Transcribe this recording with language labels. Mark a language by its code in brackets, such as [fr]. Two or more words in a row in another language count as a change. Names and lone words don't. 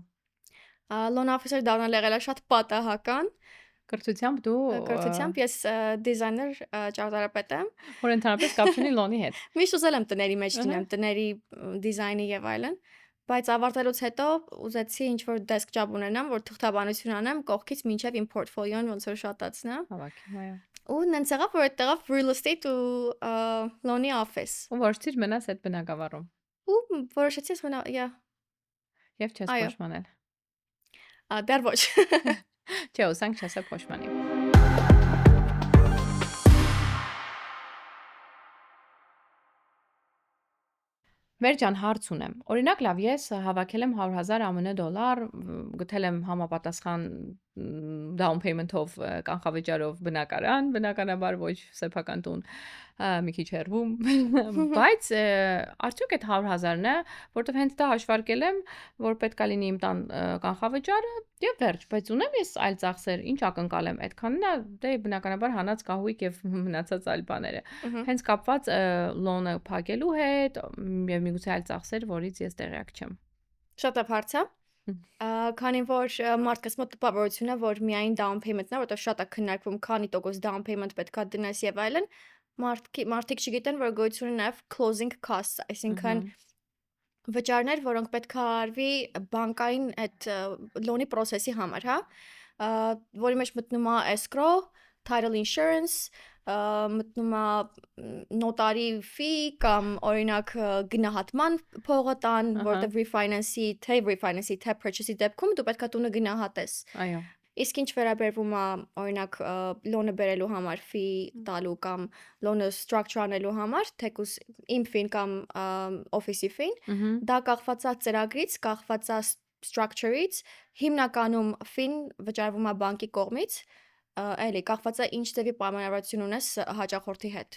[en] Loan officer [hy] դառնալ եղել է շատ պատահական։ Կրթությամբ դու Կրթությամբ ես դիզայներ ճարտարապետ եմ, որ ընդհանրապես կապ չունի լոնի հետ։ Միշտ ուզել եմ տների մեջ լինեմ, տների դիզայնի եւ այլն, բայց ավարտելուց հետո ուզեցի ինչ-որ [en] desk job [hy] ունենամ, որ թղթաբանություն անեմ, կողքից մինչև իմ portfolio-ն ոնց որ շատացնա։ Հավաքի, այո։ Ու նենց եղավ, որ այդտեղով [en] real estate [hy] ու [en] loan-ի office։ [hy] Ու որոշեցիր մնաս այդ բնակավարում։ Ու որոշեցի ես մնալ, Եվ չես Այո։ փոշմանել։ Դեռ ոչ։ Չէ, ուսանք չես փոշմանի։ Վերջան հարց ունեմ։ Օրինակ, լավ, ես հավաքել եմ 100,000 ԱՄՆ դոլար, գտել եմ համապատասխան down payment-ով կանխավճարով բնակարան, բնականաբար ոչ սեփական տուն, մի քիչ հեռվում, բայց արդյոք այդ 100,000-ն է, որտեվ հենց դա հաշվարկել եմ, որ պետքա լինի իմ տան կանխավճարը եւ վերջ, բայց ունեմ ես այլ ծախսեր, ինչ ակնկալեմ, այդքանն է, դե բնականաբար հանած կահույք եւ մնացած այլ բաները։ Հենց կապված loan-ը փակելու հետ եւ միգուցե այլ ծախսեր, որից ես տեղյակ չեմ։ Շատ հարց է։ Քանի որ մարդկաց մոտ տպավորություն է, որ միայն [en] down payment-ն [hy] է, որտեղ շատ է քննարկվում, քանի տոկոս [en] down payment [hy] պետքա դնես եւ այլն, մարդիկ չգիտեն, որ գոյություն ունի նաեւ [en] closing costs, [hy] այսինքն վճարներ, որոնք պետքա արվի բանկային այդ [en] loan-ի process-ի [hy] համար, հա, որի մեջ մտնում է [en] escrow, title insurance, [hy] մտնում է նոտարի fee կամ օրինակ գնահատման փողը տան, որտեղ refinance-ի, թե purchase-ի դեպքում դու պետքա տունը գնահատես։ Այո։ Իսկ ինչ վերաբերվում է օրինակ loan-ը բերելու համար fee տալու կամ [en] loan-ը structure [hy] անելու համար, թեկուզ իմ fee-ն կամ [en] office-ի fee-ն, [hy] դա կախված է ծրագրից, կախված է structure-ից, հիմնականում fee-ն վճարվում է բանկի կողմից, էլի կախված է ինչ ձևի պայմանավորություն ունես հաճախորդի հետ։